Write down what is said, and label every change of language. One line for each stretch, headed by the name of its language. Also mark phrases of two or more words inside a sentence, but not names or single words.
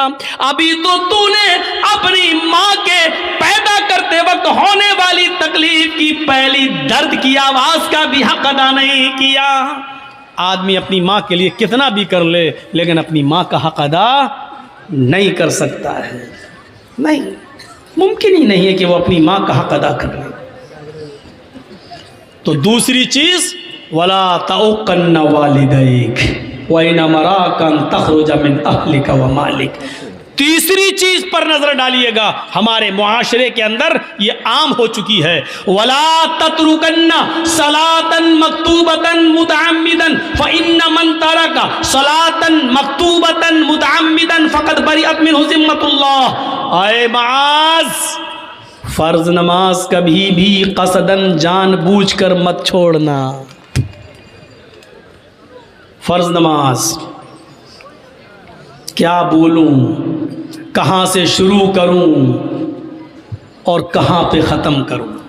Hindi: अभी तो तूने अपनी माँ के पैदा करते वक्त होने वाली तकलीफ की पहली दर्द की आवाज का भी हक अदा नहीं किया। आदमी अपनी माँ के लिए कितना भी कर ले, लेकिन अपनी माँ का हक अदा नहीं कर सकता है। नहीं, मुमकिन ही नहीं है कि वो अपनी माँ का हक अदा कर ले। तो दूसरी चीज,
Arabic: ولا تعقن والديك وإن أمراك تخرج من أهلك ومالك.
Hindi: तीसरी चीज पर नजर डालिएगा, हमारे मुआशरे के अंदर ये आम हो चुकी है,
Arabic: ولا تتركن صلاة مكتوبة متعمدا فإن من ترك صلاة مكتوبة متعمدا فقد برئت منه ذمة الله.
Hindi: आए माज, फर्ज नमाज कभी भी कसदन जानबूझकर मत छोड़ना। फर्ज नमाज क्या बोलूं, कहाँ से शुरू करूं और कहाँ पे ख़त्म करूं?